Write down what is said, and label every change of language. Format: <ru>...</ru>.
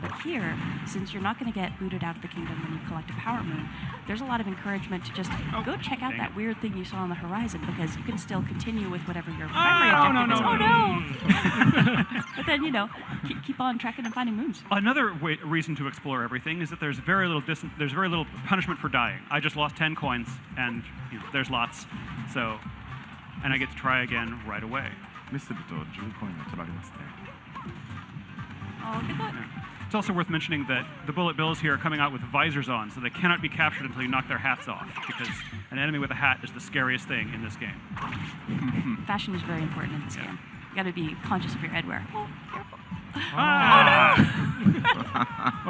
<en>But here, since you're not going to get booted out of the kingdom when you collect a Power Moon, there's a lot of encouragement to just go check out that weird thing you saw on the horizon, because you can still continue with whatever your primary objective is. Oh no! But then, keep on tracking and finding moons. Another reason to explore everything is that there's very little punishment for dying. I just lost 10 coins, and there's lots. So, and I get to try again right away.</en> <ja>ミスると10コインが取られますね。</ja> <en>Oh, good luck. It's also worth mentioning that the bullet bills here are coming out with visors on, so they cannot be captured until you knock their hats off, because an enemy with a hat is the scariest thing in this game. Fashion is very important in this game. You got to be conscious of your headwear. Oh, careful. Ah. Oh, no.</en>